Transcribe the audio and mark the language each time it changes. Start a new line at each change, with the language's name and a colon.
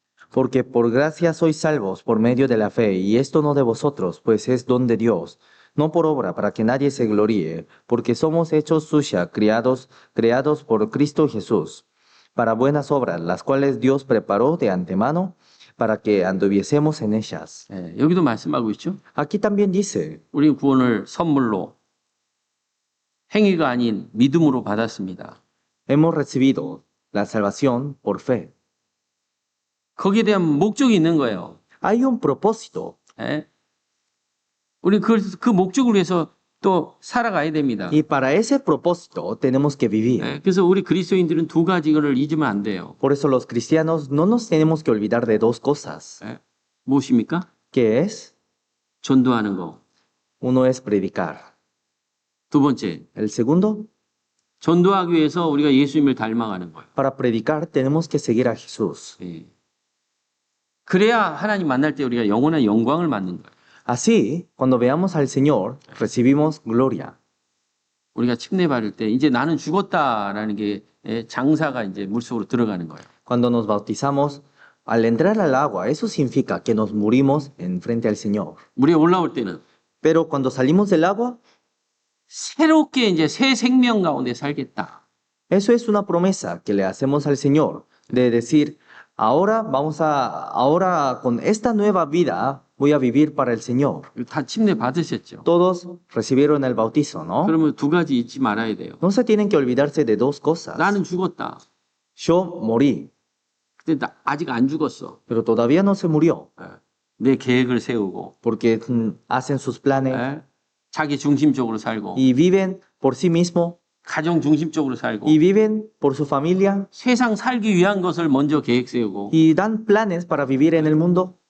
Spanish: Porque por gracia sois salvos por medio de la fe, y esto no de vosotros, pues es don de Dios, no por obra para que nadie se gloríe, porque somos hechos suya, creados por Cristo Jesús, para buenas obras, las cuales Dios preparó de antemano para que anduviésemos en ellas.
Korean: 예, 여기도 말씀하고 있죠.
Spanish: Aquí también dice,
Korean: 우리 구원을 선물로 행위가 아닌 믿음으로 받았습니다.
Spanish: hemos recibido la salvación por fe.
Korean: 거기에 대한 목적이 있는 거예요.
Spanish: Hay un propósito
Korean: 예? 우리 그 목적을 위해서 또 살아가야 됩니다.
Spanish: y para ese propósito tenemos que vivir.
Korean: 예, 그래서 우리 그리스도인들은 두 가지를 잊으면 안 돼요.
Spanish: Por eso los cristianos no nos tenemos que olvidar de dos cosas.
Korean: 예? 무엇입니까?
Spanish: ¿Qué es?
Korean: 전도하는 거.
Spanish: Uno es predicar.
Korean: 두 번째,
Spanish: El segundo,
Korean: 전도하기 위해서 우리가 예수님을 닮아가는 거예요.
Spanish: para predicar tenemos que seguir a Jesús.
Korean: 예. 그래야 하나님 만날 때 우리가 영원한 영광을 받는 거예요.
Spanish: Así, cuando veamos al Señor, recibimos gloria.
Korean: 우리가 침례 받을 때 이제 나는 죽었다라는 게 예, 장사가 이제 물속으로 들어가는 거예요.
Spanish: Cuando nos bautizamos, al entrar al agua, eso significa que nos morimos en frente al Señor.
Korean: 물에 올라올 때는
Spanish: Pero cuando salimos del agua,
Korean: 새롭게 이제 새 생명 가운데 살겠다.
Spanish: eso es una promesa que le hacemos al Señor de decir, ahora con esta nueva vida voy a vivir para el Señor.
Korean: 다 침례 받으셨죠.
Spanish: Todos recibieron el bautizo, ¿no?
Korean: 그러면 두 가지 잊지 말아야 돼요.
Spanish: No se tienen que olvidarse de dos cosas.
Korean: 나는 죽었다.
Spanish: Yo morí,
Korean: 근데 나 아직 안 죽었어.
Spanish: pero todavía no se murió,
Korean: 예. 내 계획을 세우고
Spanish: porque hacen sus planes
Korean: 예. 자기 중심적으로 살고
Spanish: y viven por sí mismo
Korean: 가정 중심적으로 살고
Spanish: y viven por su familia
Korean: 세상 살기 위한 것을 먼저 계획 세우고
Spanish: y dan planes para vivir en el mundo.